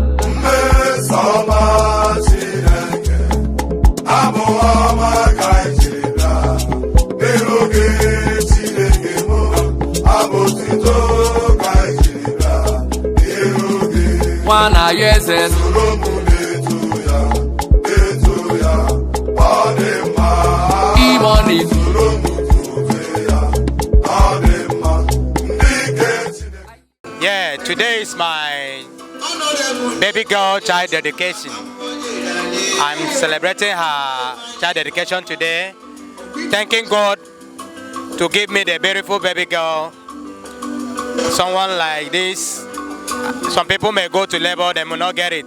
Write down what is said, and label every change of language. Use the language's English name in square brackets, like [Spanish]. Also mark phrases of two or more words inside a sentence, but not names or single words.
[Igbo] mmeso ọma Chineke, abụ ọma ka anyị jiri bịa n'iru gị, Chineke m, abụ otuto ka anyị jiri bịa n'iru gị. Nwa na ya eze. Soro m na-eto ya, na-eto ya, ọ dị mma. Ime ọ na-eto. Soro m tobe ya, ọ dị mma. Ndị nke Chineke. [English] Yeah, today is my baby girl child dedication. I'm celebrating her child dedication today, thanking God to give me the beautiful baby girl. Someone like this, some people may go to labor, they may not get it.